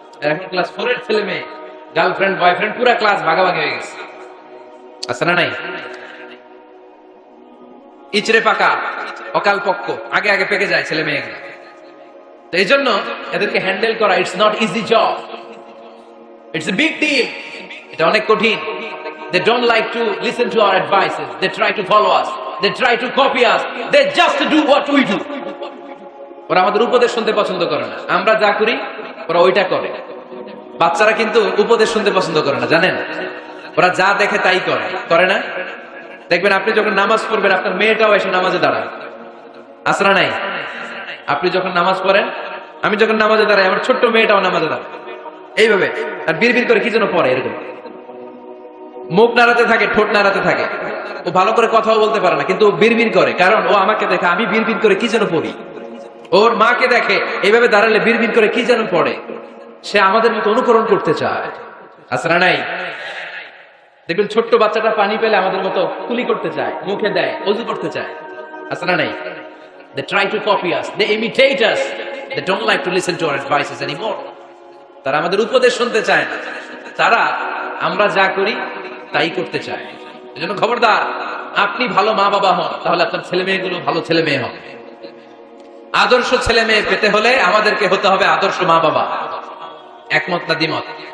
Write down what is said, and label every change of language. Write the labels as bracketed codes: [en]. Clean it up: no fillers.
[bn] এখন ক্লাস 4 এর ছেলে মেয়ে গার্লফ্রেন্ড বয়ফ্রেন্ড পুরো ক্লাস ভাগাভাগি হয়ে গেছে, আছে না নাই? ইচড়ে পাকা, অকাল পক্ক, আগে আগে পেকে যায় ছেলে মেয়ে। তো এই জন্য এদেরকে হ্যান্ডেল করা [en] It's not easy job, it's a big deal. [bn] এটা অনেক কঠিন। [en] They don't like to listen to our advices. They try to follow us. They try to copy us. They just do what we do. [bn] ওরা আমাদের উপদেশ শুনতে পছন্দ করে না। আমরা যা করি ওরা ওইটা করে। বাচ্চারা কিন্তু উপদেশ শুনতে পছন্দ করে না, জানেন? ওরা যা দেখে তাই করে, করে না? দেখবেন আপনি যখন নামাজ পড়বেন আপনার মেয়েটাও এসে নামাজে দাঁড়ায়, আছে না নাই? আপনি যখন নামাজ পড়েন, আমি যখন নামাজে দাঁড়াই, আমার ছোট্ট মেয়েটাও নামাজে দাঁড়ায় এইভাবে, আর বিড়বিড় করে কি যেন পড়ে, এরকম মুখ নাড়াতে থাকে, ঠোঁট নাড়াতে থাকে। ও ভালো করে কথাও বলতে পারে না, কিন্তু ও বিড়বিড় করে, কারণ ও আমাকে দেখে আমি বিড়বিড় করে কি যেন পড়ি। ওর মাকে দেখে এইভাবে দাঁড়ালে বিড়বিড় করে কি যেন পড়ে। সে আমাদের মতো অনুকরণ করতে চায়, আছে না নাই? দেখবেন ছোট্ট বাচ্চাটা পানি পেলে আমাদের মতো কুলি করতে চায়, মুখে দেয়, ওযু করতে চায়, আছে না নাই? [en] They try to copy us, they imitate us, they don't like to listen to our advices anymore. [bn] তারা আমাদের উপদেশ শুনতে চায় না, তারা আমরা যা করি তাই করতে চায়। এজন্য খবরদার, আপনি ভালো মা বাবা হন, তাহলে আপনার ছেলে মেয়েগুলো ভালো ছেলে মেয়ে হবে। আদর্শ ছেলে মেয়ে পেতে হলে আমাদেরকে হতে হবে আদর্শ মা বাবা। একমত না দ্বিমত?